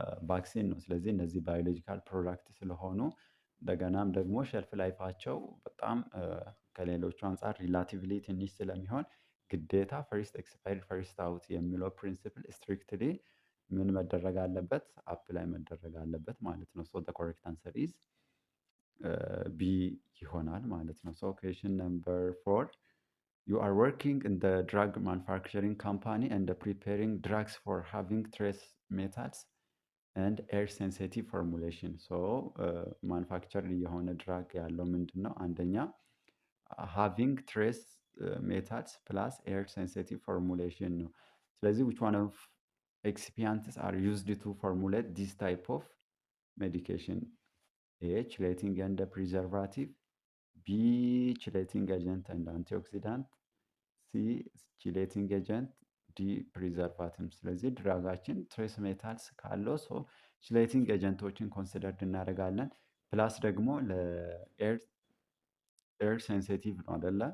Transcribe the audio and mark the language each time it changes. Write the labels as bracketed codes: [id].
[am] ቫክሲን ነው። ስለዚህ እነዚህ ባዮሎጂካል ፕሮዳክት ስለሆኑ እንደገናም ደግሞ ሸልፍ ላይፋቸው በጣም ከሌሎቹ አንጻር ሪላቲቭሊ ትንሽ ስለሚሆን ግዴታ ፈርስት ኤክስፓየርድ ፈርስት አውት የሚለው ፕሪንሲፕል ስትሪክትሊ ምን መደረግ አለበት? አፕላይ መደረግ አለበት ማለት ነው። [en] ሶ ዘ ኮሬክት አንሰር ኢዝ ቢ [am] ይሆናል ማለት ነው። [en] ሶ ኩዌስችን ነምበር 4 you are working in the drug manufacturing company and preparing drugs for having trace methods and air sensitive formulation. [am] so ማኑፋክቸር የሆነ ድራግ ያለው ምንድን ነው? [en] አንደኛ having trace methods plus air sensitive formulation [am] ነው። ስለዚህ [en] which one of excipients are used to formulate this type of medication? A chelating and preservative, B chelating agent and antioxidant, [am] ሲ chelating agent፣ ዲ ፕሪዘርቫቲቭ። ስለዚህ ድራጋችን ትሬስ ሜታልስ ካለው ሶ ችሌቲንግ ኤጀንቶችን ኮንሲደርድ እናደርጋለን። ፕላስ ደግሞ ለኤር ሴንሲቲቭ ነው አይደለ?